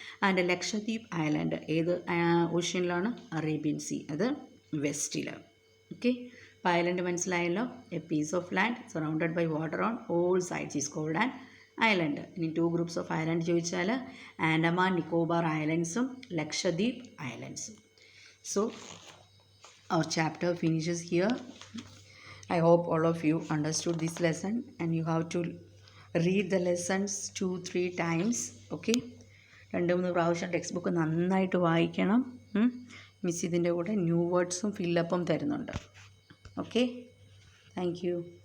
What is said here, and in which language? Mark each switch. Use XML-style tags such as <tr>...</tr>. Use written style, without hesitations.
<ml>And Lakshadweep island ഏത് ഓഷ്യനിലാണ്? Arabian sea, അത് വെസ്റ്റിൽ. Okay, അപ്പോൾ ഐലൻഡ് മനസ്സിലായല്ലോ.</ml> <en>A piece of land surrounded by water on all sides is called an island.</en> <ml>ഇനി 2 groups of island ചോദിച്ചാൽ Andaman Nicobar ഐലൻഡ്സും Lakshadweep ഐലൻഡ്സും.</ml> <en>So our chapter finishes here. I hope all of you understood this lesson, and you have to read the lessons 2-3 times.</en> <ml>Okay, 2-3 പ്രാവശ്യം text book നന്നായിട്ട് വായിക്കണം. Miss ഇതിൻ്റെ കൂടെ new വേർഡ്സും ഫില്ലപ്പും തരുന്നുണ്ട്. Okay, thank you.</ml>